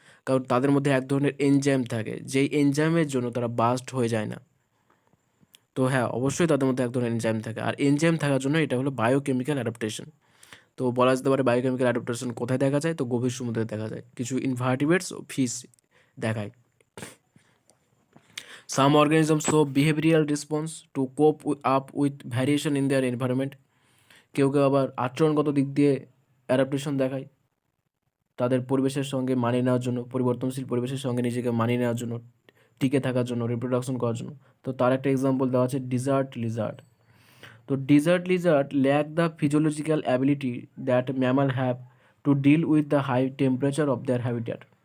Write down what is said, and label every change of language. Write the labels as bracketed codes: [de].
[bn] কারণ তাদের মধ্যে এক ধরনের এনজাইম থাকে, যেই এনজাইমের জন্য তারা বাস্ট হয়ে যায় না। তো হ্যাঁ, অবশ্যই তাদের মধ্যে এক ধরনের এনজাইম থাকে, আর এনজাইম থাকার জন্য এটা হলো বায়োকেমিক্যাল অ্যাডাপ্টেশন। তো বলা যেতে পারে বায়োকেমিক্যাল অ্যাডাপ্টেশন কোথায় দেখা যায়? তো গভীর সমুদ্রে দেখা যায়, কিছু ইনভার্টিব্রেটস ও ফিশ দেখায়। [en] Some organisms show behavioral response to cope up with variation in their environment. [bn] কেউ কেউ আবার আচরণগত দিক দিয়ে অ্যাডাপ্টেশন দেখায় তাদের পরিবেশের সঙ্গে মানিয়ে নেওয়ার জন্য, পরিবর্তনশীল পরিবেশের সঙ্গে নিজেকে মানিয়ে নেওয়ার জন্য, টিকে থাকার জন্য, রিপ্রোডাকশন করার জন্য। তো তার একটা এক্সাম্পল দেওয়া আছে [en] Desert lizard. তো desert lizard lack the physiological ability that mammal have to deal with the high temperature of their habitat.